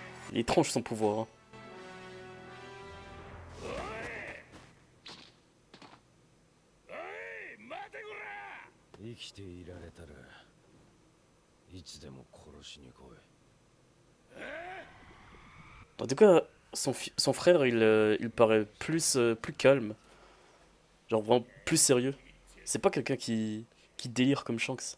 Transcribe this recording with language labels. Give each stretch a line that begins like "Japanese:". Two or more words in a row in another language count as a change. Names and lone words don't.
French: Il est étrange son pouvoir. Hein.
Japanese: 生きていられたらいつでも殺しに来い。
French: En tout cas, son frère, il paraît plus calme. Genre vraiment plus sérieux. C'est pas quelqu'un qui délire comme Shanks.